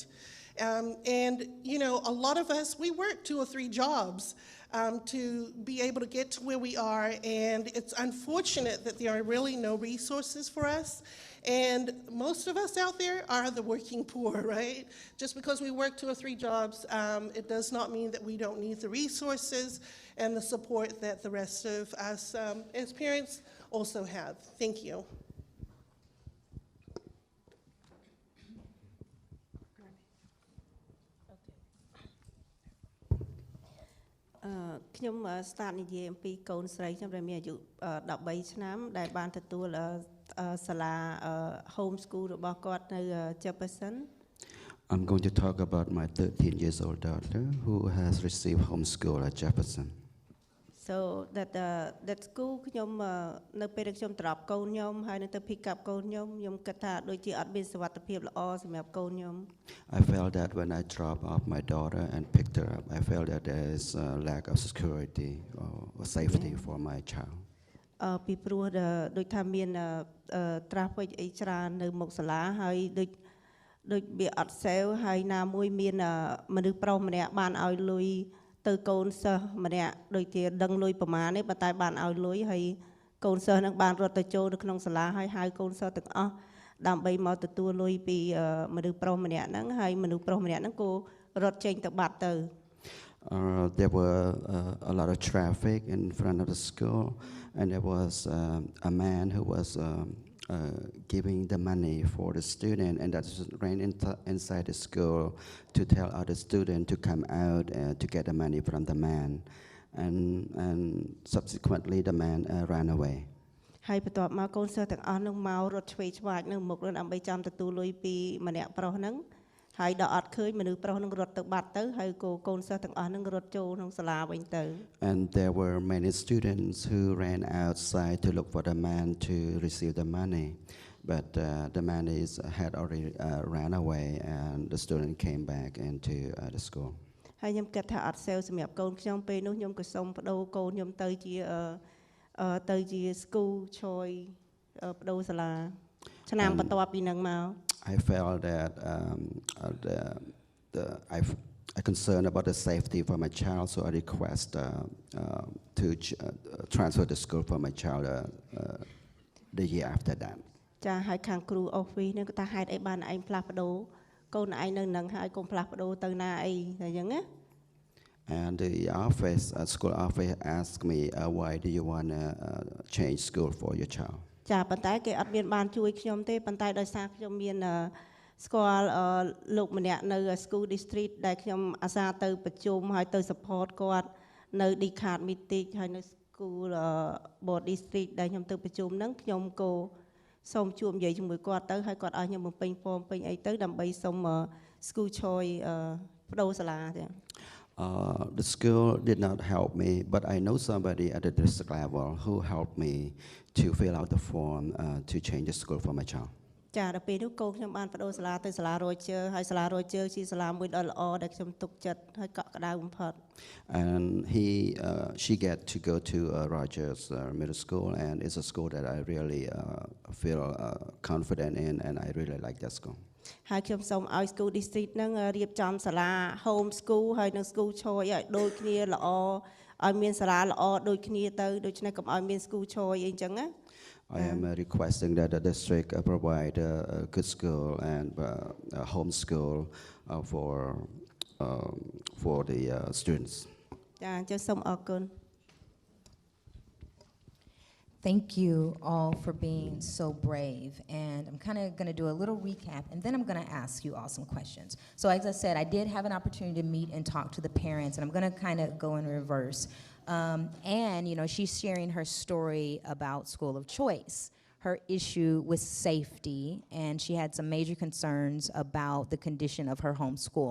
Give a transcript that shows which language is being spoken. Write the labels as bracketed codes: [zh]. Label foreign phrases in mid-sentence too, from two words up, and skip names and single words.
[en] And, you know, a lot of us, we work 2 or 3 jobs to be able to get to where we are, and it's unfortunate that there are really no resources for us. And most of us out there are the working poor, right? Just because we work 2 or 3 jobs, it does not mean that we don't need the resources and the support that the rest of us as parents also have. Thank you. [km] ខ្ញុំ start និយាយអំពីកូនស្រីខ្ញុំដែលមានអាយុ 13 ឆ្នាំដែលបានទទួលសាលា [en] home school [km] របស់គាត់នៅ Jefferson. [en] I'm going to talk about my 13 years old daughter who has received homeschool at Jefferson. So that school [km] ខ្ញុំនៅពេលដែលខ្ញុំត្រឡប់កូនខ្ញុំហើយនៅទៅ [en] pick up [km] កូនខ្ញុំគិតថាដូចជាអត់មានសុវត្ថិភាពល្អសម្រាប់កូនខ្ញុំ [en] I felt that when I dropped off my daughter and picked her up, I felt that there is a lack of security or safety for my child. [km] ពីព្រោះដូចថាមាន traffic អីច្រើននៅមុខសាលាហើយដូចវាអត់ safe ហើយណាមួយមានមនុស្សប្រុសម្នាក់បានឲ្យលុយទៅកូនសិស្សម្នាក់ដូចជាដឹងលុយប្រមាណនេះប៉ុន្តែបានឲ្យលុយហើយកូនសិស្សនឹងបានរត់ទៅចូលនៅក្នុងសាលាហើយហៅកូនសិស្សទាំងអស់ដើម្បីមកទទួលលុយពីមនុស្សប្រុសម្នាក់ហ្នឹងហើយមនុស្សប្រុសម្នាក់ហ្នឹងក៏រត់ចេញទៅបាត់ទៅ [en] There were a lot of traffic in front of the school, and there was a man who was giving the money for the student, and that's ran inside the school to tell other students to come out to get the money from the man, and subsequently the man ran away. [km] ហើយបន្ទាប់មកកូនសិស្សទាំងអស់នឹងមករត់ឆ្វេងឆ្វាយនៅមុខនឹងដើម្បីចាំទទួលលុយពីម្នាក់ប្រុសហ្នឹងហើយដល់អត់ឃើញមនុស្សប្រុសនឹងរត់ទៅបាត់ទៅហើយកូនសិស្សទាំងអស់នឹងរត់ចូលក្នុងសាលាវិញទៅ [en] And there were many students who ran outside to look for the man to receive the money, but the man had already ran away, and the student came back into the school. [km] ហើយខ្ញុំគិតថាអត់សេវសម្រាប់កូនខ្ញុំពេលនោះខ្ញុំក៏សូមបដូរកូនខ្ញុំទៅជា [en] school choice [km] បដូរសាលាឆ្នាំបន្ទាប់ពីនឹងមក [en] I felt that I concerned about the safety for my child, so I request to transfer the school for my child the year after that. [km] ចាហើយខាងគ្រូ office នឹងគាត់ថាហេតុអីបានឯងផ្លាស់ប្ដូរកូនឯងនៅនឹងហើយកុំផ្លាស់ប្ដូរទៅណាអីតែអញ្ចឹងណា [en] And the office, school office asked me, why do you want to change school for your child? [km] ចាប៉ុន្តែគេអត់មានបានជួយខ្ញុំទេប៉ុន្តែដោយសារខ្ញុំមានស្គាល់លោកម្នាក់នៅ [en] school district [km] ដែលខ្ញុំអាសាទៅប្រជុំហើយទៅ support គាត់នៅ [en] decard meeting [km] ហើយនៅ [en] school board district [km] ដែលខ្ញុំទៅប្រជុំហ្នឹងខ្ញុំក៏សូមជួបនិយាយជាមួយគាត់ទៅហើយគាត់ឲ្យខ្ញុំបំពេញ form ពេញអីទៅដើម្បីសុំ [en] school choice [km] បដូរសាលាចា [en] The school did not help me, but I know somebody at the district level who helped me to fill out the form to change the school for my child. [km] ចាដល់ពេលនោះកូនខ្ញុំបានបដូរសាលាទៅសាលា Roger ហើយសាលា Roger ជាសាលាមួយដ៏ល្អដែលខ្ញុំទុកចិត្តហើយកក់ក្ដៅបំផុត [en] And she get to go to Rogers Middle School, and it's a school that I really feel confident in, and I really like that school. [km] ហើយខ្ញុំសូមឲ្យ [en] school district [km] ហ្នឹងរៀបចំសាលា [en] home school [km] ហើយនិង [en] school choice [km] ឲ្យដូចគ្នាល្អឲ្យមានសាលាល្អដូចគ្នាទៅដូច្នេះកុំឲ្យមាន [en] school choice [km] អីចឹងណា [en] I am requesting that the district provide a good school and a home school for the students. [km] ចាអញ្ចឹងសូមអរគុណ [en] Thank you all for being so brave. And I'm kind of going to do a little recap, and then I'm going to ask you all some questions. So as I said, I did have an opportunity to meet and talk to the parents, and I'm going to kind of go in reverse. And, you know, she's sharing her story about school of choice, her issue with safety, and she had some major concerns about the condition of her home school.